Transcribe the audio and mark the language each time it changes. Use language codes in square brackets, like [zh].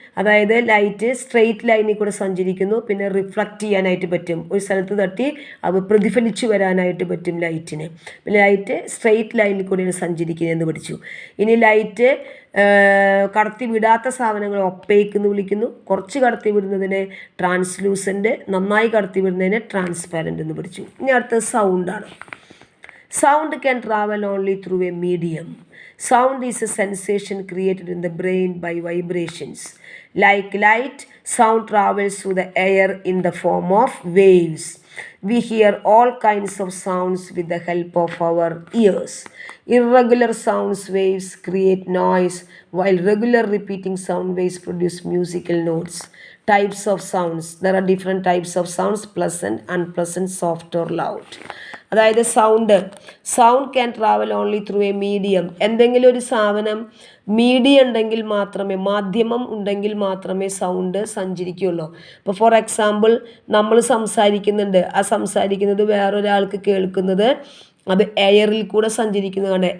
[ml] അതായത് light straight ലൈനിൽ കൂടെ സഞ്ചരിക്കുന്നു, പിന്നെ റിഫ്ലക്റ്റ് ചെയ്യാനായിട്ട് പറ്റും, ഒരു സ്ഥലത്ത് തട്ടി അത് പ്രതിഫലിച്ചു വരാനായിട്ട് പറ്റും ലൈറ്റിന്. പിന്നെ ലൈറ്റ് സ്ട്രെയിറ്റ് ലൈനിൽ കൂടെയാണ് സഞ്ചരിക്കുന്നതെന്ന് പഠിച്ചു. ഇനി ലൈറ്റ് കടത്തി വിടാത്ത സാധനങ്ങൾ ഒപ്പേക്ക് എന്ന് വിളിക്കുന്നു. കുറച്ച് കടത്തി വിടുന്നതിനെ ട്രാൻസ്ലൂസൻറ്റ്, നന്നായി കടത്തി വിടുന്നതിനെ ട്രാൻസ്പാരൻ്റ് എന്ന് പഠിച്ചു. ഇനി അടുത്തത് സൗണ്ടാണ്. [en] Sound can travel only through a medium. Sound is a sensation created in the brain by vibrations. Like light, sound travels through the air in the form of waves. We hear all kinds of sounds with the help of our ears. Irregular sound waves create noise, while regular repeating sound waves produce musical notes. Types of sounds. There are different types of sounds: pleasant, unpleasant, soft or loud. [ml] അതായത് [en] Sound can travel only through a medium. [ml] എന്തെങ്കിലും ഒരു സാധനം medium ഉണ്ടെങ്കിൽ മാത്രമേ, മാധ്യമം ഉണ്ടെങ്കിൽ മാത്രമേ sound സഞ്ചരിക്കുകയുള്ളൂ. ഇപ്പോൾ ഫോർ എക്സാമ്പിൾ നമ്മൾ സംസാരിക്കുന്നുണ്ട്, ആ സംസാരിക്കുന്നത് വേറൊരാൾക്ക് കേൾക്കുന്നത് അത് എയറിൽ കൂടെ സഞ്ചരിക്കുന്നതാണ്.